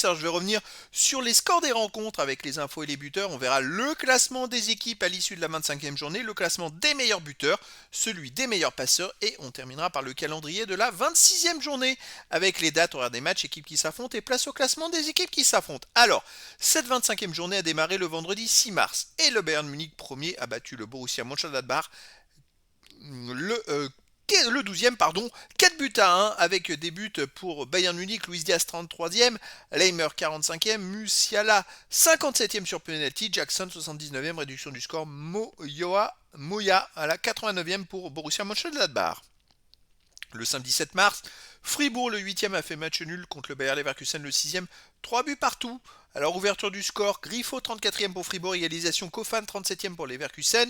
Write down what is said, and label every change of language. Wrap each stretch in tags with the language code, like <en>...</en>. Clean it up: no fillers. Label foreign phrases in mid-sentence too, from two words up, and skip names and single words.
<fr>Alors je vais revenir sur les scores des rencontres avec les infos et les buteurs, on verra le classement des équipes à l'issue de la 25e journée, le classement des meilleurs buteurs, celui des meilleurs passeurs et on terminera par le calendrier de la 26e journée avec les dates, horaires des matchs, équipes qui s'affrontent et place au classement des équipes qui s'affrontent. Alors, cette 25e journée a démarré le vendredi 6 mars et le Bayern Munich premier a battu le Borussia Mönchengladbach le 12e, 4 buts à 1 avec des buts pour Bayern Munich, Luis Diaz 33e, Leimer 45e, Musiala 57e sur penalty, Jackson 79e, réduction du score, Moya à la 89e pour Borussia Mönchengladbach. Le samedi 7 mars, Fribourg, le 8e, a fait match nul contre le Bayer Leverkusen, le 6e. 3 buts partout. Alors, ouverture du score, Griffo 34e pour Fribourg, égalisation Kofan 37e pour Leverkusen.</fr>